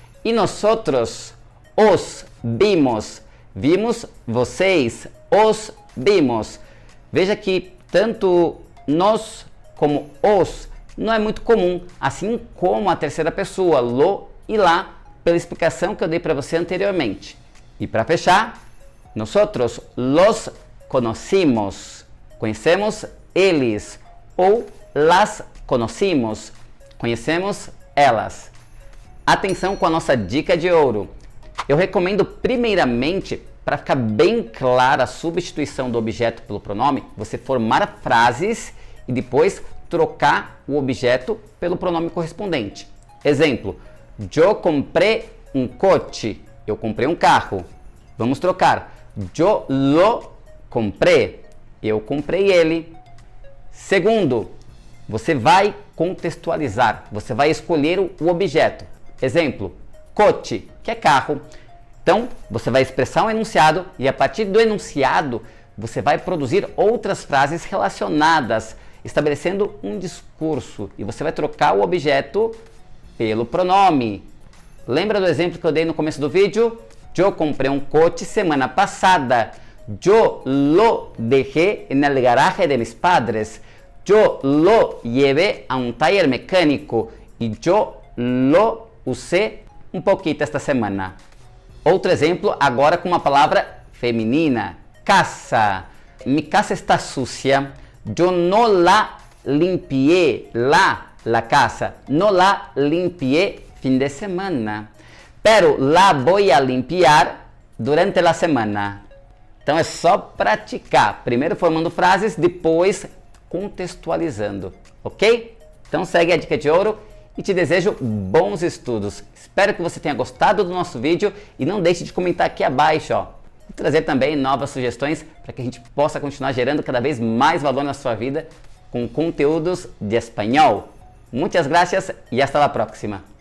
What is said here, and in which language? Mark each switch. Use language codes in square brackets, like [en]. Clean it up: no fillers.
[es] E nosotros os vimos. [pt] Vimos vocês, [es] os vimos. [pt] Veja que tanto nós como os não é muito comum, assim como a terceira pessoa, lo e lá, pela explicação que eu dei para você anteriormente. E para fechar, [es] nosotros los conocimos. [pt] Conhecemos eles. Ou [es] las conocimos. [pt] Conhecemos elas. Atenção com a nossa dica de ouro. Eu recomendo primeiramente, para ficar bem clara a substituição do objeto pelo pronome, você formar frases e depois trocar o objeto pelo pronome correspondente. Exemplo, [es] yo compré un coche. [pt] Eu comprei um carro. Vamos trocar. [es] Yo lo compré. [pt] Eu comprei ele. Segundo, você vai contextualizar. Você vai escolher o objeto. Exemplo, coche, que é carro. Então, você vai expressar um enunciado e a partir do enunciado, você vai produzir outras frases relacionadas, estabelecendo um discurso. E você vai trocar o objeto pelo pronome. Lembra do exemplo que eu dei no começo do vídeo? [es] Yo compré un coche semana pasada. Yo lo dejé en el garaje de mis padres. Yo lo llevé a un taller mecánico. Y yo lo usé un poquito esta semana. [pt] Outro exemplo, agora com uma palavra feminina. [es] Casa. Mi casa está sucia. Yo no la limpié. La casa. No la limpié fin de semana. Pero la voy a limpiar durante la semana. [pt] Então é só praticar. Primeiro formando frases, depois contextualizando. Ok? Então segue a dica de ouro e te desejo bons estudos. Espero que você tenha gostado do nosso vídeo e não deixe de comentar aqui abaixo, ó. E trazer também novas sugestões para que a gente possa continuar gerando cada vez mais valor na sua vida com conteúdos de espanhol. Muitas gracias e [es] hasta la próxima.